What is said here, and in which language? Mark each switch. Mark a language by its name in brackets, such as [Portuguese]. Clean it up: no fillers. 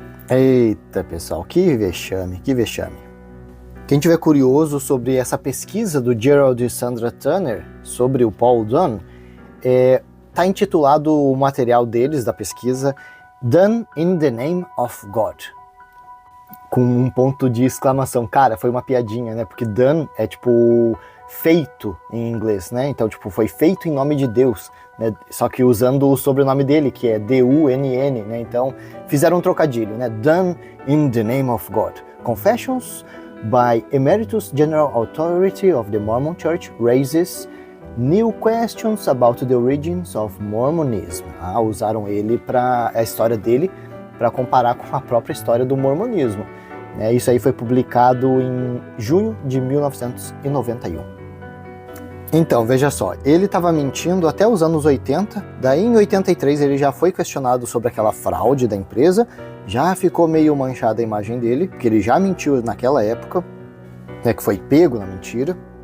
[Portuguese] Eita, pessoal, que vexame, que vexame. Quem tiver curioso sobre essa pesquisa do Gerald e Sandra Turner sobre o Paul Dunn, está intitulado o material deles, da pesquisa, Done in the Name of God, com um ponto de exclamação. Cara, foi uma piadinha, né? Porque done é tipo feito em inglês, né? Então, tipo, foi feito em nome de Deus, né? Só que usando o sobrenome dele, que é D-U-N-N, né? Então, fizeram um trocadilho, né? [English] Done in the Name of God. Confessions by Emeritus General Authority of the Mormon Church raises new questions about the origins of Mormonism. [Portuguese] Usaram ele para a história dele para comparar com a própria história do mormonismo. Isso aí foi publicado em junho de 1991. Então, veja só, ele estava mentindo até os anos 80, daí em 83 ele já foi questionado sobre aquela fraude da empresa, já ficou meio manchada a imagem dele, porque ele já mentiu naquela época, que foi pego na mentira.